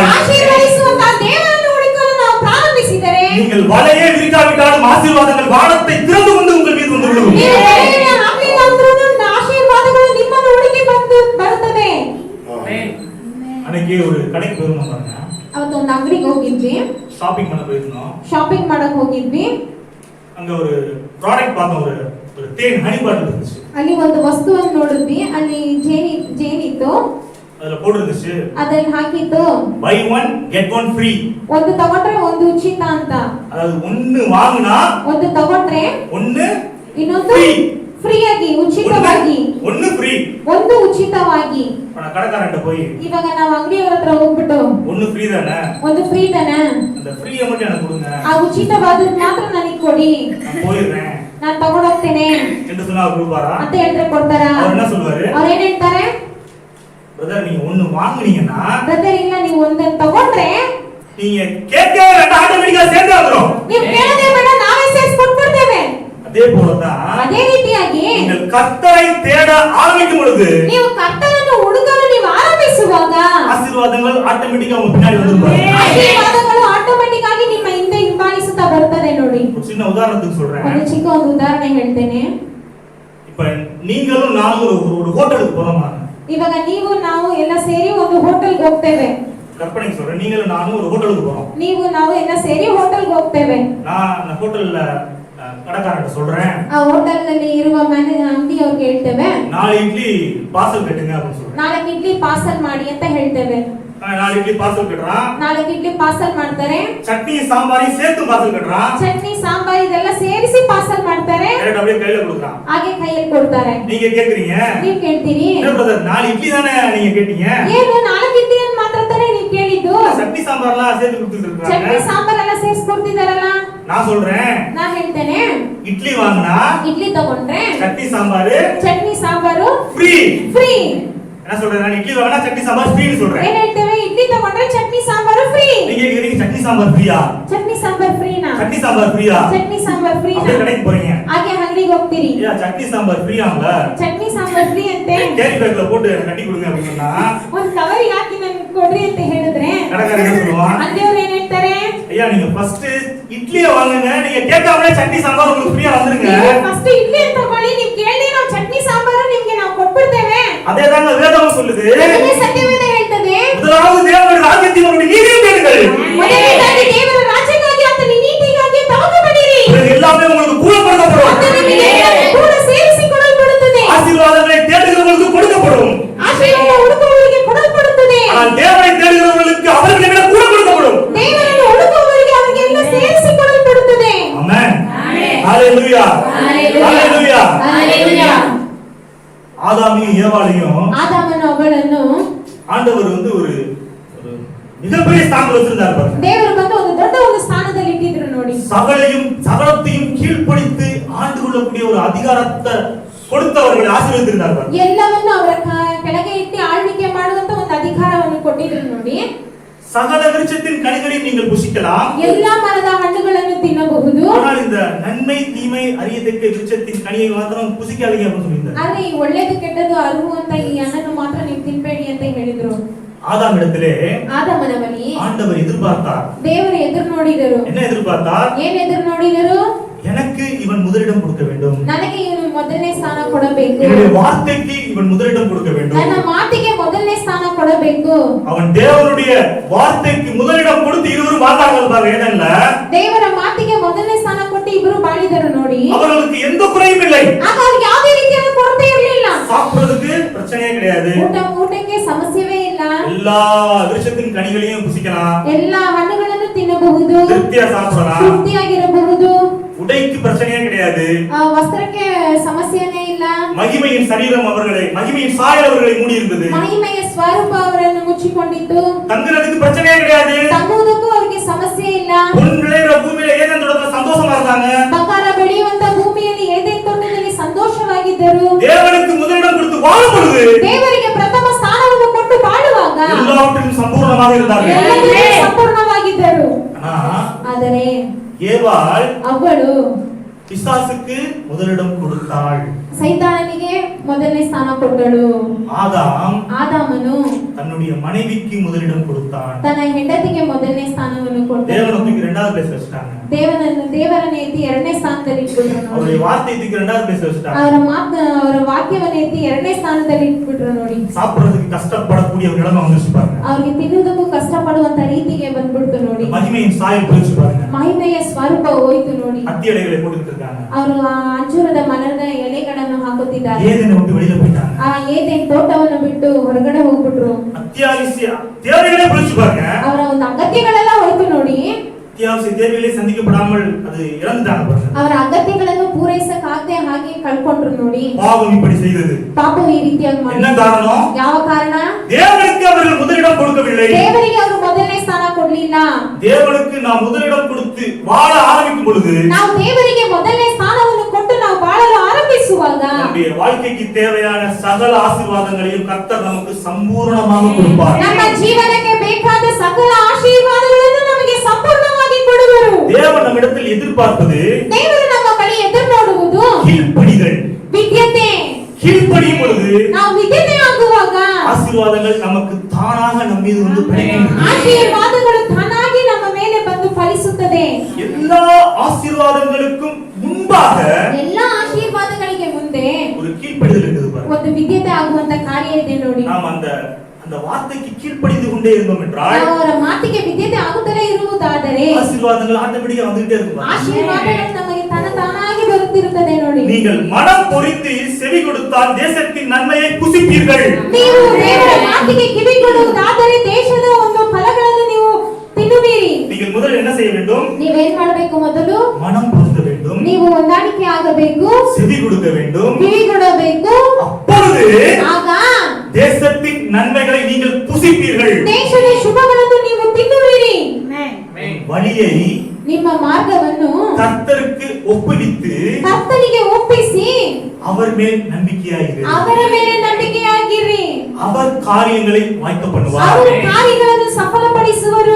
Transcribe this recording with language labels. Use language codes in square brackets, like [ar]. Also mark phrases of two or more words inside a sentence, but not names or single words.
[kn] ಆಶೀರ್ವದಿಸುವಂತ ದೇವರನ್ನು ಹುಡುಕಲು ನಾವು ಪ್ರಾರಂಭಿಸಿದರೆ [ta] நீங்கள் வலையே விரிக்காவிட்டாலும் ஆசீர்வாதங்கள் வானத்தை திறந்து கொண்டு உங்கள் மீது வந்து விழுகும். [kn] ನೀವು ಬಲೆಯನ್ನು ಹಾಕಲಿಲ್ಲ ಅಂದ್ರೂ ಆಶೀರ್ವಾದಗಳು ನಿಮ್ಮನ್ನು ಹುಡುಕಿ ಬಂದು ಬರುತ್ತದೆ. [ta] அன்னைக்கு ஒரு கடைக்கு போயிருந்தோம் பாருங்க. [kn] ಅವತ್ತೊಂದು ಅಂಗಡಿಗೆ ಹೋಗಿದ್ವಿ, [ta] ஷாப்பிங் பண்ண போயிருந்தோம். [kn] ಶಾಪಿಂಗ್ ಮಾಡಕ್ ಹೋಗಿದ್ವಿ. [ta] அங்க ஒரு ப்ராடக்ட் பார்த்தோம், ஒரு தேன் ஹனி பாட்டில் இருந்துச்சு. [kn] ಅಲ್ಲಿ ಒಂದು ವಸ್ತುವನ್ನು ನೋಡಿದ್ವಿ, ಅಲ್ಲಿ ಜೇನಿತ್ತು, [ta] அதுல போட்டுருந்துச்சு [kn] ಅದ್ರಲ್ಲಿ ಹಾಕಿತ್ತು [en] buy one get one free. [kn] ಒಂದು ತಗೊಂಡ್ರೆ ಒಂದು ಉಚಿತ ಅಂತ. [ta] அதாவது ஒன்னு வாங்குனா [kn] ಒಂದು ತಗೊಂಡ್ರೆ [ta] ஒன்னு [kn] ಇನ್ನೊಂದು free. ಫ್ರೀ ಆಗಿ ಉಚಿತವಾಗಿ [ta] ஒன்னு ஃப்ரீ. [kn] ಒಂದು ಉಚಿತವಾಗಿ. [ta] நான் கடைக்காரன்ட்ட போய் [kn] ಇವಾಗ ನಾವು ಅಂಗಡಿಯವರ ಹತ್ರ ಹೋಗ್ಬಿಟ್ಟು [ta] ஒன்னு ஃப்ரீ தானே, [kn] ಒಂದು ಫ್ರೀ ತಾನೆ, [ta] அந்த ஃப்ரீயை மட்டும் எனக்கு கொடுங்க, [kn] ಆ ಉಚಿತವಾದ ಮಾತ್ರ ನನಗೆ ಕೊಡಿ, [ta] நான் போயிடுறேன் [kn] ನಾನು ತಗೊಂಡು ಹೋಗ್ತೇನೆ [ta] என்று சொன்னா அவர் கொடுப்பாரா? [kn] ಅಂತ ಹೇಳಿದ್ರೆ ಕೊಡ್ತಾರಾ? [ta] அவர் என்ன சொல்வாரு? [kn] ಅವ್ರು ಏನ್ ಹೇಳ್ತಾರೆ? [ta] பிரதர் நீங்க ஒன்னு வாங்குனீங்கன்னா [kn] ಬ್ರದರ್ ಇಲ್ಲ, ನೀವು ಒಂದನ್ನು ತಗೊಂಡ್ರೆ [ta] நீங்க கேட்கவே வேண்டாம், ஆட்டோமேட்டிக்கா சேர்ந்து வந்துரும். [kn] ನೀವು ಕೇಳದೆ ಬೇಡ, ನಾವೇ ಸೇರಿಸಿ ಕೊಟ್ಬಿಡ್ತೇವೆ. [ta] அதே போலதான் [kn] ಅದೇ ರೀತಿಯಾಗಿ [ta] நீங்கள் கர்த்தரை தேட ஆரம்பிக்கும் பொழுது [kn] ನೀವು ಕರ್ತನನ್ನು ಹುಡುಕಲು ನೀವು ಆರಂಭಿಸುವಾಗ [ta] ஆசீர்வாதங்கள் ஆட்டோமேட்டிக்கா உங்க பின்னாடி வந்துரும். [kn] ಆಶೀರ್ವಾದಗಳು ಆಟೋಮೆಟಿಕ್ ಆಗಿ ನಿಮ್ಮ ಹಿಂದೆ ಹಿಂಬಾಲಿಸುತ್ತಾ ಬರ್ತದೆ. ನೋಡಿ, [ta] ஒரு சின்ன உதாரணத்துக்கு சொல்றேன். [kn] ಒಂದು ಇದಕ್ಕೆ ಒಂದು ಉದಾಹರಣೆ ಹೇಳ್ತೇನೆ. [ta] இப்ப நீங்களும் நானும் ஒரு ஹோட்டலுக்கு போறோமா? [kn] ಇವಾಗ ನೀವು ನಾವು ಎಲ್ಲ ಸೇರಿ ಒಂದು ಹೋಟೆಲ್ಗೆ ಹೋಗ್ತೇವೆ. [ta] கற்பனை சொல்றேன், நீங்களும் நானும் ஒரு ஹோட்டலுக்கு போறோம். [kn] ನೀವು ನಾವು ಎಲ್ಲ ಸೇರಿ ಹೋಟೆಲ್ಗೆ ಹೋಗ್ತೇವೆ. [ta] நான் அந்த ஹோட்டல்ல கடைக்காரர்கிட்ட சொல்றேன், [kn] ಆ ಹೋಟೆಲ್ ನಲ್ಲಿ ಇರುವ ಅಂಗಡಿ ಅವ್ರಿಗೆ ಹೇಳ್ತೇವೆ, [ta] 4 இட்லி பார்சல் கட்டுங்க அப்படின்னு சொல்றேன். [kn] 4 ಇಡ್ಲಿ ಪಾರ್ಸಲ್ ಮಾಡಿ ಅಂತ ಹೇಳ್ತೇವೆ. [ta] 4 இட்லி பார்சல் கட்டுறான். [kn] 4 ಇಡ್ಲಿ ಪಾರ್ಸಲ್ ಮಾಡ್ತಾರೆ. [ta] சட்னி சாம்பாரையும் சேர்த்து பார்சல் கட்டுறான். [kn] ಚಟ್ನಿ ಸಾಂಬಾರ್ ಇದೆಲ್ಲ ಸೇರಿಸಿ ಪಾರ್ಸಲ್ ಮಾಡ್ತಾರೆ. [ta] டேரக்ட் அப்படியே கையில கொடுக்குறான். [kn] ಹಾಗೆ ಕೈಯಲ್ಲಿ ಕೊಡ್ತಾರೆ. [ta] நீங்க கேக்குறீங்க, [kn] ನೀವು ಕೇಳ್ತೀರಿ, [ta] என்ன பிரதர் 4 இட்லி தானே நீங்க கேட்டீங்க, [kn] ಏನು 4 ಇಡ್ಲಿ ಅಂತ ಮಾತ್ರ ತಾನೇ ನೀವು ಕೇಳಿದ್ದು, [ta] சட்னி சாம்பார்லாம் சேர்த்து கொடுத்துட்டு இருக்காங்க. [kn] ಚಟ್ನಿ ಸಾಂಬಾರ್ ಎಲ್ಲ ಸೇರಿಸಿ ಕೊಡ್ತಿದಾರಲ್ಲ. [ta] நான் சொல்றேன், [kn] ನಾನು ಹೇಳ್ತೇನೆ, [ta] இட்லி வாங்குனா [kn] ಇಡ್ಲಿ ತಗೊಂಡ್ರೆ [ta] சட்னி சாம்பார் [kn] ಚಟ್ನಿ ಸಾಂಬಾರು [ta] ஃப்ரீ. [kn] ಫ್ರೀ. [ta] என்ன சொல்றேன், நான் இட்லி வாங்குனா சட்னி சாம்பார் ஃப்ரீன்னு சொல்றேன். [kn] ಏನ್ ಹೇಳ್ತೇವೆ, ಇಡ್ಲಿ ತಗೊಂಡ್ರೆ ಚಟ್ನಿ ಸಾಂಬಾರು ಫ್ರೀ. [ta] நீங்க கேக்குறீங்க சட்னி சாம்பார் ஃப்ரீயா? [kn] ಚಟ್ನಿ ಸಾಂಬಾರ್ ಫ್ರೀನಾ? [ta] சட்னி சாம்பார் ஃப்ரீயா? [kn] ಚಟ್ನಿ ಸಾಂಬಾರ್ ಫ್ರೀನಾ? [ta] அப்படியே கடைக்கு போறீங்க, [kn] ಹಾಗೆ ಅಂಗಡಿಗೆ ಹೋಗ್ತೀರಿ, [ta] ஐயா சட்னி சாம்பார் ஃப்ரீயாங்க, [kn] ಚಟ್ನಿ ಸಾಂಬಾರ್ ಫ್ರೀ ಅಂತೆ [ta] கேரி பேக்ல போட்டு கட்டி கொடுங்க அப்படின்னு சொன்னா [kn] ಒಂದ್ ಕವರಿಗೆ ಹಾಕಿ ನನ್ಗೆ ಕೊಡ್ರಿ ಅಂತ ಹೇಳಿದ್ರೆ [ta] கடைக்காரர் என்ன சொல்லுவான், [kn] ಅಂಗಡಿಯವ್ರು ಏನ್ ಹೇಳ್ತಾರೆ, [ta] ஐயா நீங்க ஃபர்ஸ்ட் இட்லியை வாங்குங்க, நீங்க கேட்காமலே சட்னி சாம்பார் உங்களுக்கு ஃப்ரீயா வந்துருங்க. [kn] ಫಸ್ಟ್ ಇಡ್ಲಿ ಅಂತ ತಗೊಳ್ಳಿ, ನೀವು ಕೇಳಿ ನಾವು ಚಟ್ನಿ ಸಾಂಬಾರು ನಿಮ್ಗೆ ನಾವು ಕೊಟ್ಬಿಡ್ತೇವೆ. [ta] அதேதாங்க வேதம் சொல்லுது. [kn] ಅದನ್ನೇ ಸತ್ಯವೇದ ಹೇಳ್ತದೆ. [ta] முதலாவது தேவனுடைய ராஜ்யத்தையும் அவருடைய நீதியையும் தேடுங்கள். [kn] ಮೊದಲನೇದಾಗಿ ದೇವರ ರಾಜ್ಯಕ್ಕಾಗಿ ಆತನ ನೀತಿಗಾಗಿ ತವಕಪಡಿರಿ. [ta] இது எல்லாமே உங்களுக்கு கூட கொடுக்கப்படும். [kn] ಮತ್ತು ನಿಮಗೆ ಕೂಡ ಸೇರಿಸಿಕೊಡಲ್ಪಡುತ್ತದೆ. [ta] ஆசீர்வாதங்களை தேடுகிறவர்களுக்கு கொடுக்கப்படும். [kn] ಆಶೀರ್ವಾದ ಹುಡುಕುವವರಿಗೆ ಕೊಡಲ್ಪಡುತ್ತದೆ. [ta] ஆனால் தேவனை தேடுகிறவர்களுக்கு அவர்களை விட கூட கொடுக்கப்படும். [kn] ದೇವರನ್ನು ಹುಡುಕುವವರಿಗೆ ಅವರಿಗೆಲ್ಲ ಸೇರಿಸಿಕೊಡಲ್ಪಡುತ್ತದೆ. [ta] ஆமென். ஹalleluya. ஹalleluya. ஹalleluya. ஆதாமையும் ஏவாளையும் [kn] ஆதாமನ ಅವಳನ್ನು [ta] ஆண்டவர் வந்து ஒரு மிகப்பெரிய ஸ்தானத்துல வச்சிருந்தார் பாருங்க. [kn] ದೇವರು ಬಂದು ಒಂದು ದೊಡ್ಡ ಒಂದು ಸ್ಥಾನದಲ್ಲಿ ಇಟ್ಟಿದ್ರು ನೋಡಿ. [ta] சகலத்தையும் கீழ்ப்படித்து ஆண்டு கொள்ளக்கூடிய ஒரு அதிகாரத்தை கொடுத்தவர்களை ஆசீர்வதித்திருந்தார் பாருங்க. [kn] ಎಲ್ಲವನ್ನು ಅವರ ಕೆಳಗೆ ಇಟ್ಟು ಆಳ್ವಿಕೆ ಮಾಡುವಂತ ಒಂದು ಅಧಿಕಾರವನ್ನು ಕೊಟ್ಟಿದ್ರು ನೋಡಿ. [ta] சகல விருட்சத்தின் கனிகளையும் நீங்கள் புசிக்கலாம், [kn] ಎಲ್ಲಾ ಮರದ ಹಣ್ಣುಗಳನ್ನು ತಿನ್ನಬಹುದು, [ta] ஆனால் இந்த நன்மை தீமை அறியத்தக்க விருட்சத்தின் கனியை மாத்திரம் புசிக்காதீங்க அப்படின்னு சொல்லியிருந்தார். [kn] ಆದ್ರೆ ಈ ಒಳ್ಳೇದು ಕೆಟ್ಟದ್ದು ಅರಿಯುವಂತ ಈ ಹಣ್ಣನ್ನು ಮಾತ್ರ ನೀವು ತಿನ್ಬೇಡಿ ಅಂತ ಹೇಳಿದ್ರು. [ta] ஆதாம் இடத்திலே [kn] ಆದಾಮನ ಬಳಿ [ta] ஆண்டவர் எதிர்பார்த்தார். [kn] ದೇವರು ಎದುರು ನೋಡಿದರು. [ta] என்ன எதிர்பார்த்தார்? [kn] ಏನ್ ಎದುರು ನೋಡಿದರು? [ta] எனக்கு இவன் முதலிடம் கொடுக்க வேண்டும், [kn] ನನಗೆ ಇವನು ಮೊದಲನೇ ಸ್ಥಾನ ಕೊಡಬೇಕು, [ta] என்னுடைய வார்த்தைக்கு இவன் முதலிடம் கொடுக்க வேண்டும், [kn] ನನ್ನ ಮಾತಿಗೆ ಮೊದಲನೇ ಸ್ಥಾನ ಕೊಡಬೇಕು. [ta] அவன் தேவனுடைய வார்த்தைக்கு முதலிடம் கொடுத்து இருவரும் வாழ்ந்தார்கள் பாருங்க. ஏதல்ல [kn] ದೇವರ ಮಾತಿಗೆ ಮೊದಲನೇ ಸ್ಥಾನ ಕೊಟ್ಟು ಇಬ್ಬರು ಬಾಳಿದರು ನೋಡಿ. [ta] அவர்களுக்கு எந்த குறையும் இல்லை. [kn] ಆಗ ಅವ್ರಿಗೆ ಯಾವುದೇ ರೀತಿಯಾದ ಕೊರತೆ ಇರಲಿಲ್ಲ. [ta] சாப்பிடுறதுக்கு பிரச்சனையே கிடையாது, [kn] ಊಟಕ್ಕೆ ಸಮಸ್ಯೆವೇ ಇಲ್ಲ, [ta] எல்லா விருட்சத்தின் கனிகளையும் புசிக்கலாம், [kn] ಎಲ್ಲಾ ಹಣ್ಣುಗಳನ್ನು ತಿನ್ನಬಹುದು, [ta] திருப்தியா சாப்பிடலாம், [kn] ತೃಪ್ತಿಯಾಗಿರಬಹುದು, [ta] உடைக்கு பிரச்சனையே கிடையாது, [kn] ವಸ್ತ್ರಕ್ಕೆ ಸಮಸ್ಯೆನೇ ಇಲ್ಲ, [ta] மகிமையின் சரீரம் அவர்களை மகிமையின் சாயல் அவர்களை மூடி இருந்தது, [kn] ಮಹಿಮೆಯ ಸ್ವರೂಪ ಅವರನ್ನು ಮುಚ್ಚಿಕೊಂಡಿತ್ತು, [ta] தங்குறதுக்கு பிரச்சனையே கிடையாது, [kn] ತಂಗುವುದಕ್ಕೂ ಅವರಿಗೆ ಸಮಸ್ಯೆ ಇಲ್ಲ, [ta] பொன் விளையிற பூமியில ஏதேன் தோட்டத்துல சந்தோஷமா இருந்தாங்க, [kn] ಬಂಗಾರ ಬೆಳೆಯುವಂತ ಭೂಮಿಯಲ್ಲಿ ಏದೇನ್ ತೋಟದಲ್ಲಿ ಸಂತೋಷವಾಗಿದ್ದರು. [ta] தேவனுக்கு முதலிடம் கொடுத்து வாழும் பொழுது [kn] ದೇವರಿಗೆ ಪ್ರಥಮ ಸ್ಥಾನವನ್ನು ಕೊಟ್ಟು ಬಾಳುವಾಗ [ta] எல்லாவற்றிலும் சம்பூர்ணமாக இருந்தார்கள். [kn] ಎಲ್ಲದರಲ್ಲೂ ಸಂಪೂರ್ಣವಾಗಿದ್ದರು. ಆದರೆ [ta] ஏவாள் [kn] ಅವಳು [ta] பிசாசுக்கு முதலிடம் கொடுத்தாள், [kn] ಸೈತಾನನಿಗೆ ಮೊದಲನೇ ಸ್ಥಾನ ಕೊಟ್ಟಳು. ಆದಾಮನು [ta] தன்னுடைய மனைவிக்கு முதலிடம் கொடுத்தான். [kn] ತನ್ನ ಹೆಂಡತಿಗೆ ಮೊದಲನೇ ಸ್ಥಾನವನ್ನು ಕೊಟ್ಟನು. [ta] தேவனுக்கு இரண்டாவது பிளேஸ் வச்சிட்டாங்க. [kn] ದೇವರನ್ನು ಎತ್ತಿ ಎರಡನೇ ಸ್ಥಾನದಲ್ಲಿ ಇಟ್ಬಿಟ್ರು. [ta] அவருடைய வார்த்தைக்கு இரண்டாவது பிளேஸ் வச்சிட்டாங்க. [kn] ಅವರ ವಾಕ್ಯವನ್ನು ಎತ್ತಿ ಎರಡನೇ ಸ್ಥಾನದಲ್ಲಿ ಇಟ್ಬಿಟ್ರು ನೋಡಿ. [ta] சாப்பிடுறதுக்கு கஷ்டப்படக்கூடிய ஒரு நிலைமை வந்துச்சு பாருங்க. [kn] ಅವ್ರಿಗೆ ತಿನ್ನುವುದಕ್ಕೂ ಕಷ್ಟಪಡುವಂತ ರೀತಿಗೆ ಬಂದ್ಬಿಡ್ತು ನೋಡಿ. [ta] மகிமையின் சாயல் போயிடுச்சு பாருங்க. [kn] ಮಹಿಮೆಯ ಸ್ವರೂಪ ಹೋಯ್ತು ನೋಡಿ. [ta] அத்தி இலைகளை போட்டுட்டு இருக்காங்க. [kn] ಅವರು ಅಂಜೂರದ ಮರದ ಎಲೆಗಳನ್ನು ಹಾಕುತ್ತಿದ್ದಾರೆ. [ta] ஏதேனை விட்டு வெளியில போயிட்டாங்க. [kn] ಆ ಏದೇನ್ ತೋಟವನ್ನು ಬಿಟ್ಟು ಹೊರಗಡೆ ಹೋಗ್ಬಿಟ್ರು. [ta] அத்தியாவசிய தேவைகளே போயிடுச்சு பாருங்க. [kn] ಅವರ ಒಂದು ಅಗತ್ಯಗಳೆಲ್ಲ ಹೋಯ್ತು ನೋಡಿ. [ta] அத்தியாவசிய தேவைகளை சந்திக்கப்படாமல் அது இழந்துட்டாங்க பாருங்க. [kn] ಅವರ ಅಗತ್ಯಗಳನ್ನು ಪೂರೈಸಕ್ಕಾಗದೆ ಹಾಗೆ ಕಳ್ಕೊಂಡ್ರು ನೋಡಿ. [ta] பாவம் இப்படி செய்தது. [kn] ಪಾಪವು ಈ ರೀತಿಯಾಗಿ [ta] என்ன [kn] ಮಾಡಿದ್ರು. [ta] காரணம்? [kn] ಯಾವ ಕಾರಣ? [ta] தேவனுக்கு அவர்கள் முதலிடம் கொடுக்கவில்லை. [kn] ದೇವರಿಗೆ ಅವರು ಮೊದಲನೇ ಸ್ಥಾನ ಕೊಡ್ಲಿಲ್ಲ. [ta] தேவனுக்கு நாம் முதலிடம் கொடுத்து வாழ ஆரம்பிக்கும் பொழுது [kn] ನಾವು ದೇವರಿಗೆ ಮೊದಲನೇ ಸ್ಥಾನವನ್ನು ಕೊಟ್ಟು ನಾವು ಬಾಳಲು ಆರಂಭಿಸುವಾಗ [ta] நம்முடைய வாழ்க்கைக்கு தேவையான சகல ஆசீர்வாதங்களையும் கர்த்தர் நமக்கு சம்பூர்ணமாக கொடுப்பார். [kn] ನಮ್ಮ ಜೀವನಕ್ಕೆ ಬೇಕಾದ ಸಕಲ ಆಶೀರ್ವಾದಗಳನ್ನು ನಮಗೆ ಸಂಪೂರ್ಣವಾಗಿ ಕೊಡುವರು. [ta] தேவன் நம்மிடத்தில் எதிர்பார்ப்பது [kn] ದೇವರು ನಮ್ಮ ಬಳಿ ಎದುರು ನೋಡುವುದು [ta] கீழ்ப்படிதல். [kn] ವಿದ್ಯತೆ. [ta] கீழ்ப்படியும் பொழுது [kn] ನಾವು ವಿದ್ಯತೆ ಆಗುವಾಗ [ta] ஆசீர்வாதங்கள் நமக்கு தானாக நம்ம மீது வந்து பெருகின்றது. [kn] ಆಶೀರ್ವಾದಗಳು ತಾನಾಗಿ ನಮ್ಮ ಮೇಲೆ ಬಂದು ಫಲಿಸುತ್ತದೆ. [ta] எல்லா ஆசீர்வாதங்களுக்கும் முன்பாக முன்பாக [kn] ಎಲ್ಲಾ ಆಶೀರ್ವಾದಗಳಿಗೆ ಮುಂದೆ [ta] ஒரு கீழ்ப்படிதல் இருக்குது பாருங்க. [kn] ಒಂದು ವಿದ್ಯತೆ ಆಗುವಂತ ಕಾರ್ಯ ಇದೆ ನೋಡಿ. [ta] நாம் அந்த வார்த்தைக்கு கீழ்ப்படிந்து கொண்டே இருந்தோம் என்றால் [kn] ನಾವು ಅವರ ಮಾತಿಗೆ ವಿದ್ಯತೆ ಆಗುತ್ತಲೇ ಇರುವುದಾದರೆ [ta] ஆசீர்வாதங்கள் ஆட்டோமேட்டிக்கா வந்துட்டே இருக்கும் பாருங்க. [kn] ಆಶೀರ್ವಾದಗಳು ನಮಗೆ ತಾನಾಗಿ ಬರುತ್ತಿರುತ್ತದೆ ನೋಡಿ. [ta] நீங்கள் மனம் பொறிந்து செவி கொடுத்தால் தேசத்தின் நன்மையை புசிப்பீர்கள். [kn] ನೀವು ದೇವರ ಮಾತಿಗೆ ಕಿವಿಗೊಡುವುದಾದರೆ ದೇಶದ ಒಂದು ಫಲಗಳನ್ನು ನೀವು ತಿನ್ನುವಿರಿ. [ta] நீங்கள் முதல்ல என்ன செய்ய வேண்டும்? [kn] ನೀವೇನ್ ಮಾಡಬೇಕು? ಮೊದಲು [ta] மனம் பொருந்த வேண்டும், [kn] ನೀವು ಹೊಂದಾಣಿಕೆ ಆಗಬೇಕು, [ta] செவி கொடுக்க வேண்டும். [kn] ಕಿವಿಗೊಡಬೇಕು. [ta] அப்பொழுது [kn] ಆಗ [ta] தேசத்தின் நன்மைகளை நீங்கள் புசிப்பீர்கள். [kn] ದೇಶದ ಶುಭಗಳನ್ನು ನೀವು ತಿನ್ನುವಿರಿ. [ta] வழியை [kn] ನಿಮ್ಮ ಮಾರ್ಗವನ್ನು [ta] கர்த்தருக்கு ஒப்புவித்து [kn] ಕರ್ತನಿಗೆ ಒಪ್ಪಿಸಿ [ta] அவர் மேல் நம்பிக்கையாயிரு. [kn] ಅವರ ಮೇಲೆ ನಂಬಿಕೆಯಾಗಿರಿ. [ta] அவர் காரியங்களை வாய்க்க பண்ணுவார். [kn] ಅವರು ಕಾರ್ಯಗಳನ್ನು ಸಫಲಪಡಿಸುವರು.